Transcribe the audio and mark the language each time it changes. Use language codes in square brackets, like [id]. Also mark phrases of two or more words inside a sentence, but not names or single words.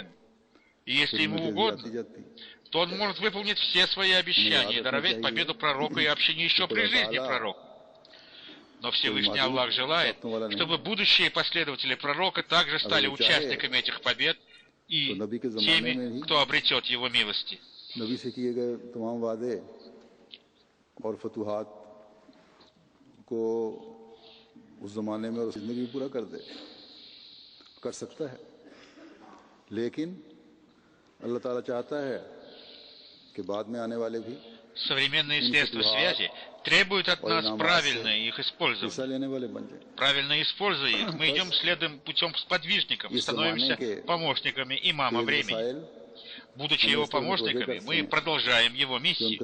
[ru] И если ему угодно, то он может выполнить все свои обещания, даровать победу пророка и общине еще при жизни пророка. Но Всевышний Аллах желает, чтобы будущие последователи пророка также стали участниками этих побед и теми, кто обретет его милости. [ur] اس زمانے میں اور زندگی پورا کر دے، کر سکتا ہے، لیکن اللہ تعالیٰ چاہتا ہے کہ بعد میں آنے والے بھی [ru] современные средства связи требуют от нас правильно их использовать. Правильно используя их, мы идем следуем путем сподвижников, становимся помощниками имама времени. Будучи его помощниками, мы продолжаем его миссию.